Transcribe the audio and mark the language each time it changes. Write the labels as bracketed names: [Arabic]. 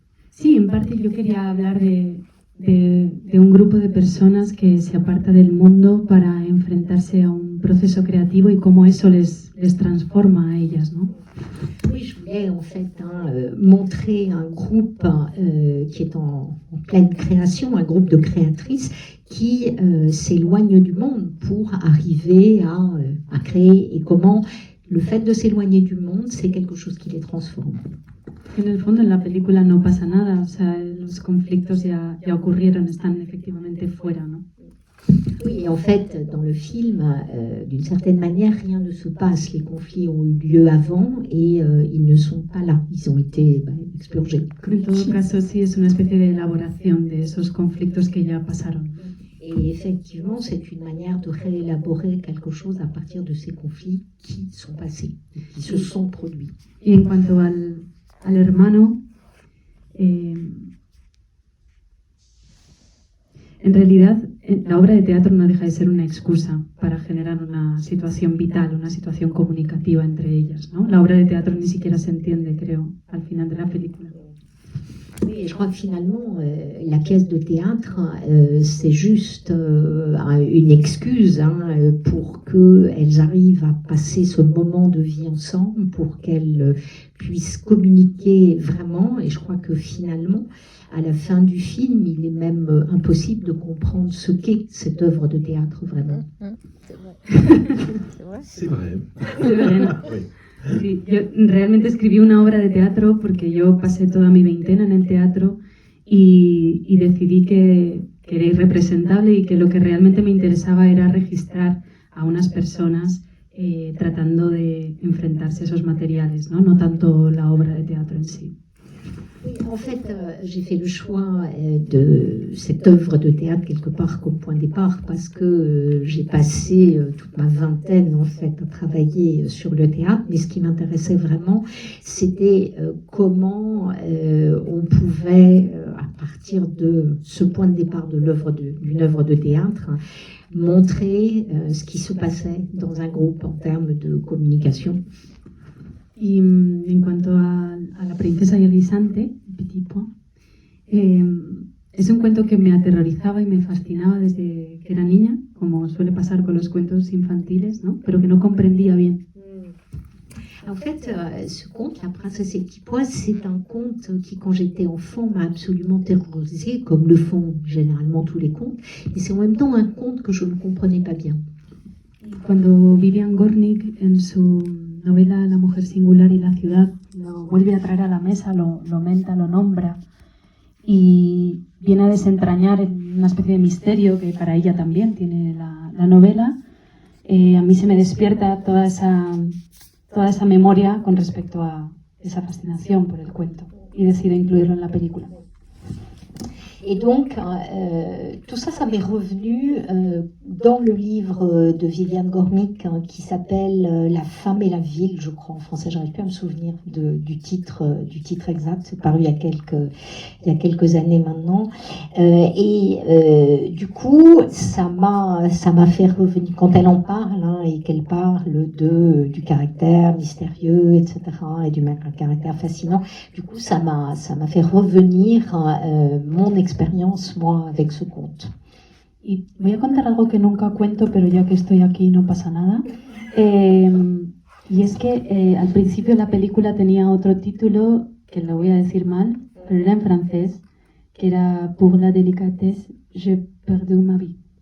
[Spanish] Sí, en parte yo quería hablar de un grupo de personas que se aparta del mundo para enfrentarse a un proceso creativo y cómo eso les transforma a ellas, ¿no? [French] Oui, je voulais en fait montrer un groupe qui est en pleine création, un groupe de créatrices qui s'éloignent du monde pour arriver à créer, et comment le fait de s'éloigner du monde, c'est quelque chose qui les transforme. [Spanish] En el fondo en la película no pasa nada, o sea, los conflictos ya ocurrieron, están efectivamente fuera, ¿no? [French] Oui, et en fait, dans le film, d'une certaine manière, rien ne se passe. Les conflits ont eu lieu avant et ils ne sont pas là. Ils ont été expurgés. [Spanish] En todo caso, sí, es una especie de elaboración de esos conflictos que ya pasaron. [French] Et effectivement, c'est une manière de réélaborer quelque chose à partir de ces conflits qui sont passés, qui se sont produits. [Spanish] Y en cuanto al hermano, en realidad la obra de teatro no deja de ser una excusa para generar una situación vital, una situación comunicativa entre ellas, ¿no? La obra de teatro ni siquiera se entiende, creo, al final de la película. [French] Oui, je crois que finalement, la pièce de théâtre, c'est juste une excuse pour qu'elles arrivent à passer ce moment de vie ensemble, pour qu'elles puissent communiquer vraiment. Et je crois que finalement, à la fin du film, il est même impossible de comprendre ce qu'est cette œuvre de théâtre vraiment. C'est vrai. Oui. [Spanish] Sí, yo realmente escribí una obra de teatro porque yo pasé toda mi veintena en el teatro y decidí que era irrepresentable y que lo que realmente me interesaba era registrar a unas personas tratando de enfrentarse a esos materiales, no tanto la obra de teatro en sí. [French] En fait, j'ai fait le choix de cette œuvre de théâtre quelque part comme point de départ parce que j'ai passé toute ma vingtaine en fait à travailler sur le théâtre, mais ce qui m'intéressait vraiment, c'était comment on pouvait, à partir de ce point de départ de d'une œuvre de théâtre, montrer ce qui se passait dans un groupe en termes de communication. [Spanish] Y en cuanto a La princesa y el guisante, Petit Point, es un cuento que me aterrorizaba y me fascinaba desde que era niña, como suele pasar con los cuentos infantiles, ¿no? Pero que no comprendía bien. [French] En fait, ce conte, La princesse et le petit pois, c'est un conte qui, quand j'étais enfant, m'a absolument terrorisée, comme le font généralement tous les contes, et c'est en même temps un conte que je ne comprenais pas bien. [Spanish] Cuando Vivian Gornick, en su novela La mujer singular y la ciudad, lo vuelve a traer a la mesa, lo menta, lo nombra y viene a desentrañar una especie de misterio que para ella también tiene la novela, a mí se me despierta toda esa memoria con respecto a esa fascinación por el cuento y decido incluirlo en la película. [French] Et donc, tout ça, ça m'est revenu dans le livre de Vivian Gornick qui s'appelle La femme et la ville, je crois en français. J'arrive plus à me souvenir du titre exact. C'est paru il y a quelques années maintenant. Du coup, ça m'a fait revenir quand elle en parle et qu'elle parle du caractère mystérieux, etc. et du caractère fascinant. Du coup, ça m'a fait revenir mon expérience, moi, avec ce conte. [Spanish] Y voy a contar algo que nunca cuento, pero ya que estoy aquí no pasa nada. Y es que al principio la película tenía otro título, que lo voy a decir mal, pero era en francés, que era Pour la délicatesse, j'ai perdu ma vie.